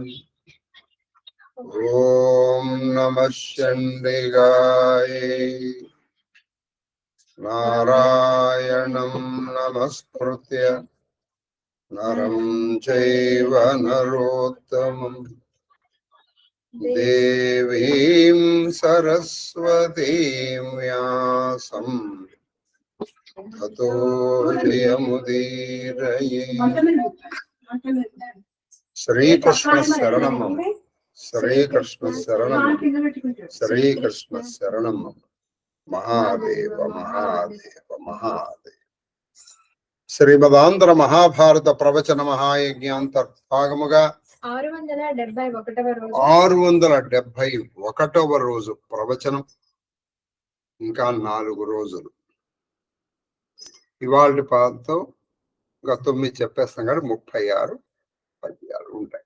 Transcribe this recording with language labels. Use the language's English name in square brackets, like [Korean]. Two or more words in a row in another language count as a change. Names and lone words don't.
[Sanskrit] ओम नमः चंडिकाय नारायणं नमस्कृत्य नरं चैव नरोत्तमम् देवीं सरस्वतीं व्यासं ततो जयमुदीरये। श्रीकृष्ण शरणं श्रीकृष्ण शरणं श्रीकृष्ण शरणं महादेव महादेव महादेव। [Telugu] శ్రీమదాంధ్ర మహాభారత ప్రవచన మహాయజ్ఞాంతర్భాగముగా 671వ రోజు ప్రవచనం. ఇంకా 4 రోజులు. ఇవాళ పాదతో ఇంకా 9 చెప్పేస్తాం కానీ 36 పద్యాలు ఉంటాయి.